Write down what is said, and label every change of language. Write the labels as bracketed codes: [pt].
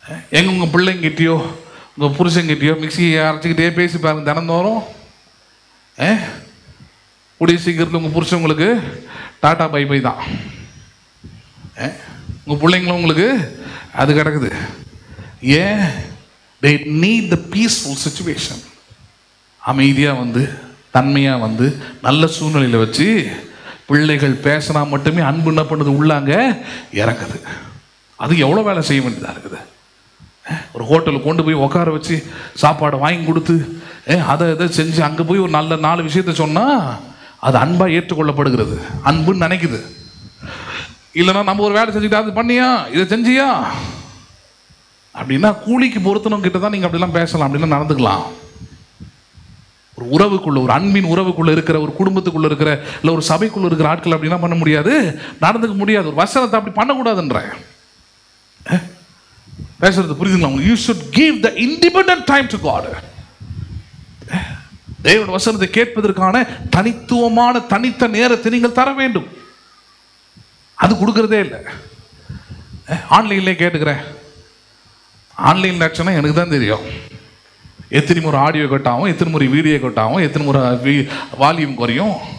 [ta] எங்க உங்க பிள்ளைங்கிட்டயோ உங்க புருஷங்கிட்டயோ மிக்சியை அரைச்சிக்கிட்டே பேசி பாருங்க தினந்தோறும். கூடிய சீக்கிரத்தில் உங்க புருஷன் உங்களுக்கு டாட்டா பை பை தான். உங்க பிள்ளைங்களும் உங்களுக்கு அது கிடக்குது. ஏன்? [en] They need the peaceful situation. [ta] அமைதியா வந்து, தன்மையா வந்து, நல்ல சூழ்நிலையில வச்சு பிள்ளைகள் பேசினா மட்டுமே அன்பு என்ன பண்ணுது? உள்ளாங்க இறங்குது. அது எவ்வளோ வேலை செய்ய வேண்டியதாக இருக்குது. ஒரு ஹோட்டலுக்கு கொண்டு போய் உட்கார வச்சு சாப்பாடை வாங்கி கொடுத்து அதை இதை செஞ்சு அங்கே போய் ஒரு நல்ல 4 விஷயத்த சொன்னால் அது அன்பாக ஏற்றுக்கொள்ளப்படுகிறது, அன்புன்னு நினைக்குது. இல்லைன்னா நம்ம ஒரு வேலை செஞ்சுக்கிட்டு அது பண்ணியா, இதை செஞ்சியா அப்படின்னா கூலிக்கு பொருத்தணும் கிட்ட தான் நீங்கள் அப்படிலாம் பேசலாம், அப்படிலாம் நடந்துக்கலாம். ஒரு உறவுக்குள்ள, ஒரு அன்பின் உறவுக்குள்ள இருக்கிற, ஒரு குடும்பத்துக்குள்ள இருக்கிற, இல்லை ஒரு சபைக்குள்ள இருக்கிற ஆட்கள் அப்படிலாம் பண்ண முடியாது, நடந்துக்க முடியாது. ஒரு வசனத்தை அப்படி பண்ணக்கூடாதுன்ற பேசுறது புரியுதுங்களா உங்களுக்கு? [en] You should give the independent time to God. [ta] தேவனுடைய வசனத்தை கேட்பதற்கான தனித்துவமான தனித்த நேரத்தை நீங்கள் தர வேண்டும். அது கொடுக்கறதே இல்லை. ஆன்லைன்லேயே கேட்டுக்கிறேன். ஆன்லைன் லட்சணம் எனக்கு தான் தெரியும். எத்தனை முறை ஆடியோ கட்டாகும், எத்தனை முறை வீடியோ கட்டாகும், எத்தனை முறை வால்யூம் குறையும்.